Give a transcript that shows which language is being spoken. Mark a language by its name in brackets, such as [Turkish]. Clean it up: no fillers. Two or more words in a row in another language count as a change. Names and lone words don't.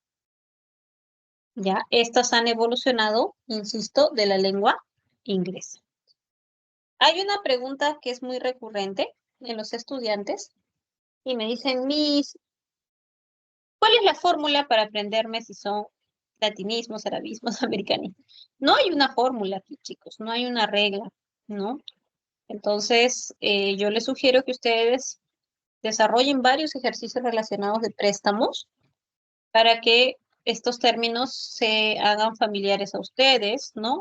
[Spanish] Ya, estas han evolucionado, insisto, de la lengua inglesa. Hay una pregunta que es muy recurrente en los estudiantes y me dicen, Miss, ¿cuál es la fórmula para aprenderme si son latinismos, arabismos, americanismos? No hay una fórmula aquí, chicos, no hay una regla, ¿no? Entonces, yo les sugiero que ustedes desarrollen varios ejercicios relacionados de préstamos para que estos términos se hagan familiares a ustedes, ¿no?